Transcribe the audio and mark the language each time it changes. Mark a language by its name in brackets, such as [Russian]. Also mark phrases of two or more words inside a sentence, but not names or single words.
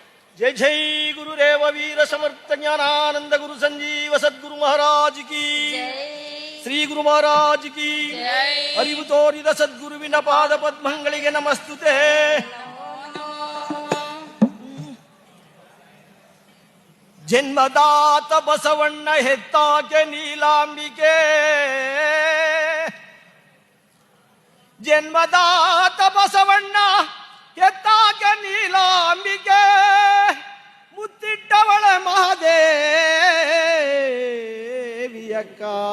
[Hindi] जय जय गुरुदेव वीर समर्थ ज्ञानानंद गुरु संजीव सद्गुरु महाराज की श्री गुरु महाराज की [Kannada] ಅರಿವು ತೋರಿದ ಸದ್ಗುರುವಿನ ಪಾದ ಪದ್ಮಗಳಿಗೆ ನಮಸ್ತುತೆ. ಜನ್ಮದಾತ ಬಸವಣ್ಣ ಹೆತ್ತಾಕೆ ನೀಲಾಂಬಿಕೆ, ಜನ್ಮದಾತ ಬಸವಣ್ಣ ಹೆತ್ತಾಕೆ ನೀಲಾಂಬಿಕೆ, ಮುತ್ತಿಟ್ಟವಳ ಮಹಾದೇವಿಯಕ್ಕ.